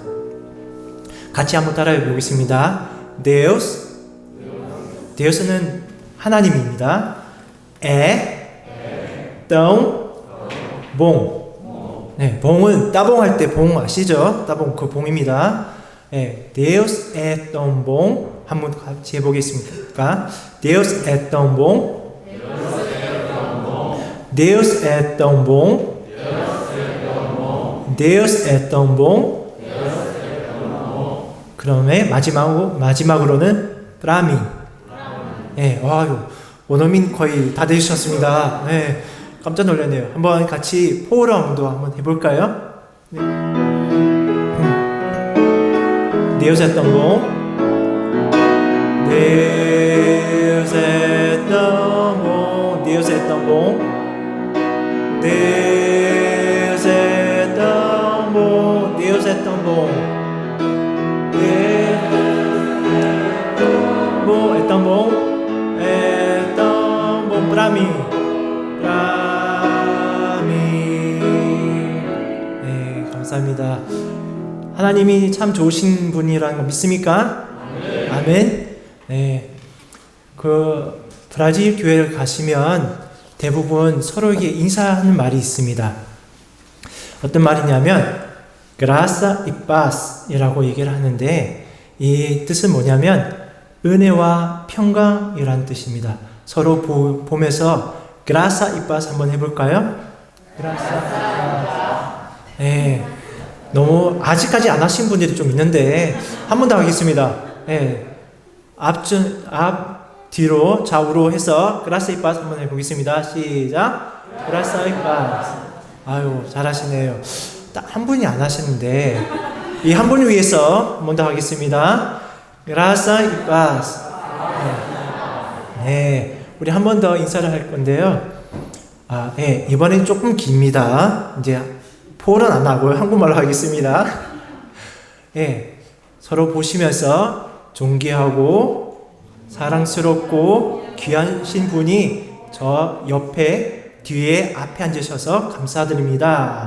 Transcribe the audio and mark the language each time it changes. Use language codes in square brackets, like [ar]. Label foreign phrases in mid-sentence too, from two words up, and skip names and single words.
[ko] 같이 한번 따라해 보겠습니다. Deus, Deus는 하나님입니다. [pt] tão, bom. [ko] 네, 봉은 따봉할 때 봉 아시죠? 따봉 그 봉입니다. 네, [pt] Deus é tão bom. [ko] 한번 같이 해보겠습니까? [pt] Deus é tão bom. Deus é tão bom. Deus é tão bom. [ko] 그다음에 마지막으로는 [pt] pra mim. [ko] 네, 원어민 거의 다 되셨습니다. 네, 깜짝 놀랐네요. 한번 같이 포럼도 한번 해볼까요? 네. [pt] Deus é tão bom. Deus é tão bom. Deus é tão bom. Deus é tão bom. Deus é tão bom. É tão bom. É tão bom pra mim. Pra mim. [ko] 네, 감사합니다. 하나님이 참 좋으신 분이라는 거 믿습니까? 아멘. 네. 그 브라질 교회를 가시면 대부분 서로에게 인사하는 말이 있습니다. 어떤 말이냐면 [pt] graça e paz [ko] 이라고 얘기를 하는데 이 뜻은 뭐냐면 은혜와 평강이라는 뜻입니다. 서로 보면서 [pt] graça e paz [ko] 한번 해볼까요? [pt] graça e paz. [ko] 네. 너무 아직까지 안 하신 분들이 좀 있는데 한 번 더 하겠습니다. 네. 앞 뒤로 좌우로 해서 [pt] graça e paz [ko] 한번 해보겠습니다. 시작. [pt] graça e paz. [ko] 아유, 잘하시네요. 딱 한 분이 안 하시는데 이 한 분을 위해서 한 번 더 하겠습니다. [pt] graça e paz. [ko] 네, 우리 한 번 더 인사를 할 건데요. 네, 이번엔 조금 깁니다. 이제 포는 안 하고요. 한국말로 하겠습니다. 네, 서로 보시면서 존귀하고 사랑스럽고 귀하신 분이 저 옆에 뒤에 앞에 앉으셔서 감사드립니다.